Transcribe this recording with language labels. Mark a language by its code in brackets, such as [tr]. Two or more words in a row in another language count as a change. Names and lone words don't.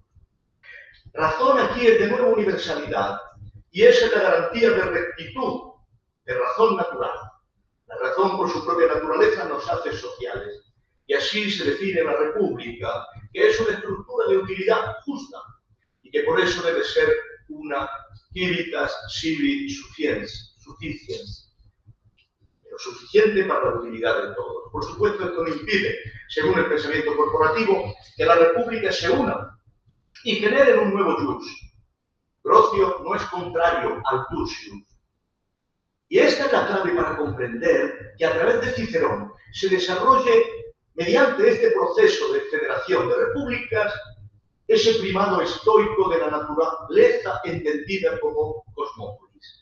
[es] Razón aquí es de nuevo universalidad, y esa es la garantía de rectitud, de razón natural. La razón por su propia naturaleza nos hace sociales, y así se define la república, que es una estructura de utilidad justa, y que por eso debe ser una [la] civitas civi sufficiens, [es] pero suficiente para la utilidad de todos. Por supuesto, esto no impide, según el pensamiento corporativo, que la república se una y genere un nuevo jus. Grocio no es contrario al ius. Y esta es la clave para comprender que a través de Cicerón se desarrolle, mediante este proceso de federación de repúblicas, ese primado estoico de la naturaleza entendida como cosmópolis.